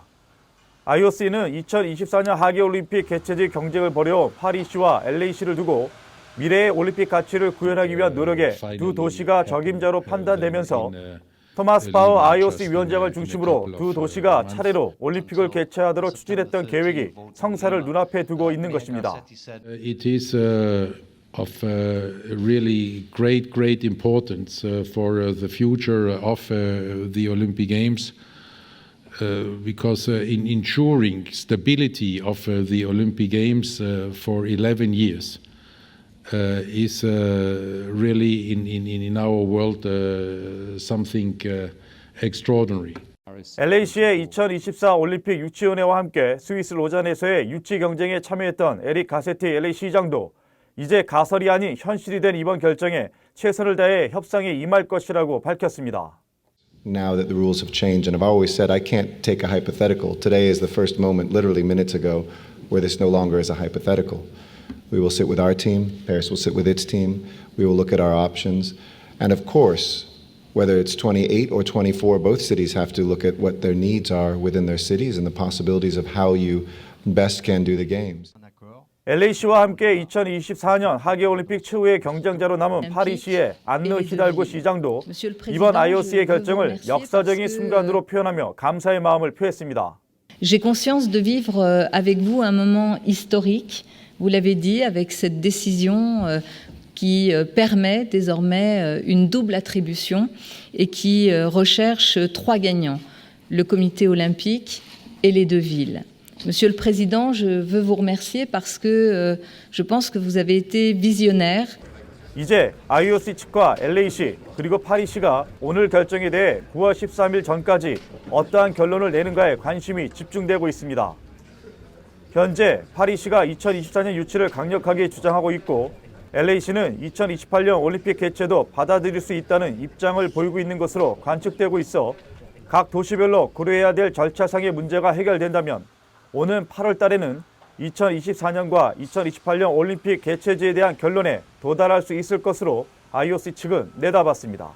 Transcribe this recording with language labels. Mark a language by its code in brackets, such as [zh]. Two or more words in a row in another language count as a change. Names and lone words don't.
[ko] IOC는 2024년 하계 올림픽 개최지 경쟁을 벌여온 파리시와 LAC를 두고 미래의 올림픽 가치를 구현하기 위한 노력에 두 도시가 적임자로 판단되면서 토마스 바흐 IOC 위원장을 중심으로 두 도시가 차례로 올림픽을 개최하도록 추진했던 계획이 성사를 눈앞에 두고 있는 것입니다. [en] It is of really great importance for the future of the Olympic Games because in ensuring stability of the Olympic Games for 11 years is really in our world something extraordinary. [ko] LAC의 2024 올림픽 유치위원회와 함께 스위스 로잔에서의 유치 경쟁에 참여했던 에릭 가세티 LA 시장도 이제 가설이 아닌 현실이 된 이번 결정에 최선을 다해 협상에 임할 것이라고 밝혔습니다. [en] Now that the rules have changed, and I've always said I can't take a hypothetical. Today is the first moment, literally minutes ago, where this no longer is a hypothetical. We will sit with our team, Paris will sit with its team, we will look at our options, and of course, Whether it's 28 or 24, both cities have to look at what their needs are within their cities and the possibilities of how you best can do the games. [ko] LA시와 함께 2024년 하계올림픽 최후의 경쟁자로 남은 파리시의 안느 히달고 시장도 이번 IOC의 결정을 역사적인 순간으로 표현하며 감사의 마음을 표했습니다. [fr] J'ai conscience de vivre avec vous un moment historique, vous l'avez dit, avec cette décision qui permet désormais une double attribution et qui recherche 3 gagnants, le comité olympique et les 2 villes. Monsieur le Président, je veux vous remercier parce que je pense que vous avez été visionnaire. [ko] 이제 IOC 측과 LA시 그리고 파리시가 오늘 결정에 대해 9월 13일 전까지 어떠한 결론을 내는가에 관심이 집중되고 있습니다. 현재 파리시가 2024년 유치를 강력하게 주장하고 있고 LA시는 2028년 올림픽 개최도 받아들일 수 있다는 입장을 보이고 있는 것으로 관측되고 있어 각 도시별로 고려해야 될 절차상의 문제가 해결된다면 오는 8월 달에는 2024년과 2028년 올림픽 개최지에 대한 결론에 도달할 수 있을 것으로 IOC 측은 내다봤습니다.